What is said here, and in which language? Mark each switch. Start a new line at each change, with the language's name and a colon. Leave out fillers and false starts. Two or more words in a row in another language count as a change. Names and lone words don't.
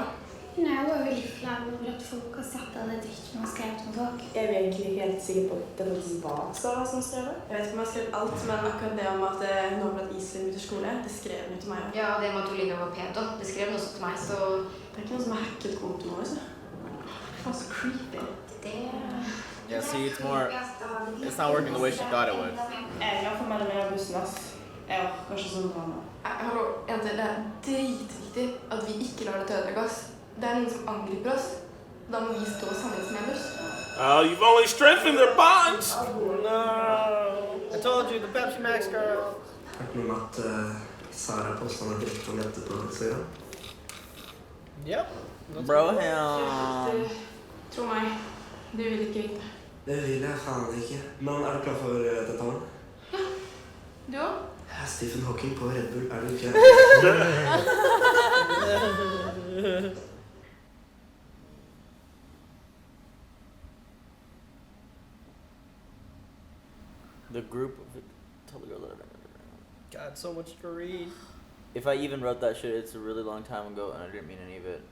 Norwegian: Nei, jeg var veldig flau over at folk har sett av det dritten og skrevet om folk. Jeg er egentlig ikke helt sikker på at det faktisk var Sara som skrev det. Jeg vet ikke om jeg har skrevet alt, men akkurat det om at hun har blitt Iselin bytter skole, det skrev hun til meg. Ja, og det med at Olina var pedo, det skrev hun også til meg, så... Det er ikke noen som har hacket kontoen vår, så. Faen, så creepy. Det...
English: Yeah, see, it's more. It's not working the way she thought it would.
Norwegian: Jeg får melde meg av bussen, ass. Jeg orker ikke sånn drama. Hallo, jenter, det er dritviktig at vi ikke lar det ødelegge oss. Det er noen som angriper oss. Da må vi stå sammen som en buss.
English: You've only strengthened their bonds. No. I told you, the Pepsi Max girl.
Norwegian: Hørt noe om at Sara postet noe dritt om dette på Instagram?
English: Yep. Bro,
Norwegian: Du,
English: hell.
Norwegian: tro meg, du vil ikke vite. Det vil jeg faen ikke. Men er du klar for dette? Du også? Stephen Hawking på Red Bull, er du ikke?
English: The group of God, so much to read. If I even wrote that shit, it's a really long time ago, and I didn't mean any of it.